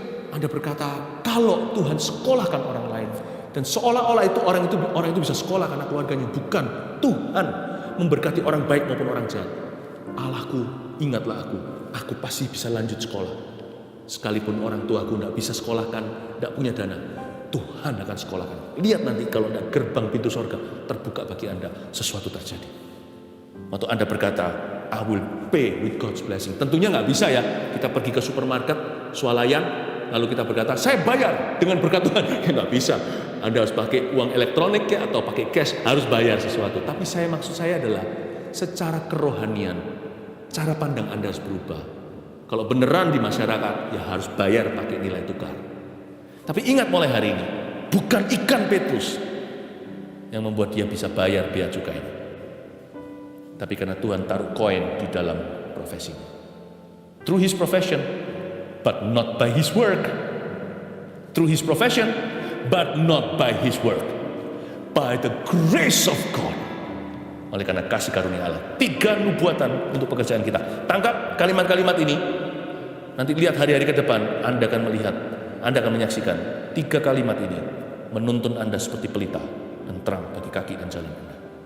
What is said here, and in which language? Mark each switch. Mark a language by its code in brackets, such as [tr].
[id] Anda berkata, kalau Tuhan sekolahkan orang lain. Dan seolah-olah itu orang itu bisa sekolah karena keluarganya. Bukan. Tuhan memberkati orang baik maupun orang jahat. Allahku, ingatlah aku pasti bisa lanjut sekolah. Sekalipun orang tuaku tidak bisa sekolahkan, tidak punya dana, Tuhan akan sekolahkan. Lihat nanti kalau gerbang pintu sorga terbuka bagi Anda, sesuatu terjadi. Waktu Anda berkata, [en] I will pay with God's blessing. [id] Tentunya nggak bisa ya, kita pergi ke supermarket, swalayan, lalu kita berkata, saya bayar dengan berkat Tuhan. Ya nggak bisa. Anda harus pakai uang elektronik ya, atau pakai cash, harus bayar sesuatu. Tapi maksud saya adalah, secara kerohanian, cara pandang Anda harus berubah. Kalau beneran di masyarakat, ya harus bayar pakai nilai tukar. Tapi ingat mulai hari ini, bukan ikan Petrus yang membuat dia bisa bayar bea cukai. Tapi karena Tuhan taruh koin di dalam profesinya. [en] Through his profession, but not by his work. Through his profession, but not by his work. By the grace of God. [id] Oleh karena kasih karunia Allah. 3 nubuatan untuk pekerjaan kita. Tangkap kalimat-kalimat ini. Nanti lihat hari-hari ke depan, Anda akan melihat, Anda akan menyaksikan 3 kalimat ini menuntun Anda seperti pelita dan terang bagi kaki dan jalan Anda.